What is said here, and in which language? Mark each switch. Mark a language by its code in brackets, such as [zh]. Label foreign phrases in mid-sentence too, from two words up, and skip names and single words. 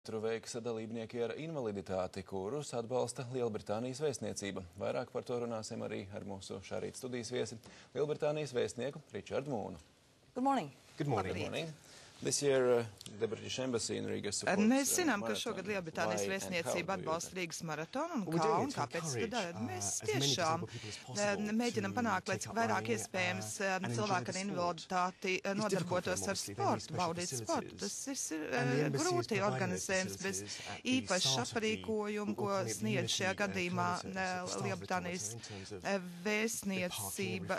[lv] Veiks dalībnieki ar invaliditāti, kurus atbalsta Lielbritānijas vēstniecība. Vairāk par to runāsim arī ar mūsu šā rīta studijas viesi, Lielbritānijas vēstnieku Richardu Mūnu. [en] Good morning. Good morning. Good morning. This year, the British Embassy in Riga supports [lv] Mēs zinām, ka šogad Lielbritānijas vēstniecība atbalsta Rīgas maratonu un kā un kāpēc tad mēs tiešām mēģinam panākt, lai cik vairāk iespējams cilvēki ar invaliditāti nodarbotos ar sportu, baudīt sportu. Tas ir grūti organizējums bez īpaša aprīkojuma, ko sniedz šajā gadījumā Lielbritānijas vēstniecība.